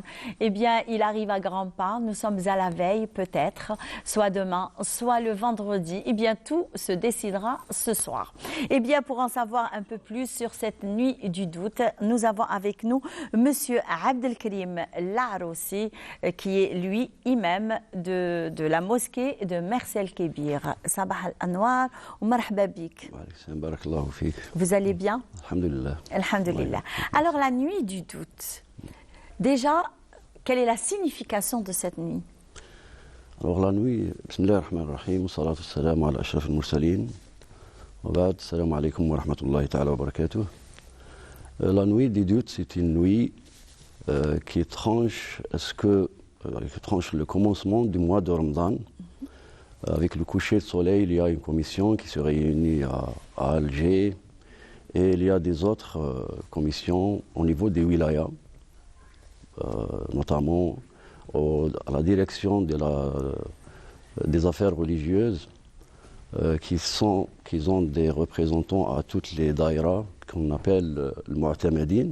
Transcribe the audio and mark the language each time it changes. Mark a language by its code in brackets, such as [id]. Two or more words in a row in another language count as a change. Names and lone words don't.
[fr] Eh bien, il arrive à grands pas. Nous sommes à la veille, peut-être, soit demain, soit le vendredi. Eh bien, tout se décidera ce soir. Eh bien, pour en savoir un peu plus sur cette nuit du doute, nous avons avec nous Monsieur Abdelkarim Laroussi, qui est lui imam de la mosquée de Mersel Kébir. [ar] صباح الأنوار و مرحبا بك. [fr] Vous allez bien? Alhamdulillah. Alhamdulillah. Alors la nuit du doute, déjà, quelle est la signification de cette nuit? Alors la nuit, [ar] بسم الله الرحمن الرحيم، الصلاة السلام على أشرف المرسلين، وبعد، السلام عليكم ورحمة الله تعالى وبركاته. [fr] La nuit du doute, c'est une nuit qui tranche le commencement du mois de Ramadan. Avec le coucher de soleil, il y a une commission qui se réunit à Alger et il y a des autres commissions au niveau des wilayas, notamment à la direction des affaires religieuses qui ont des représentants à toutes les daïras qu'on appelle le Mu'tamadin.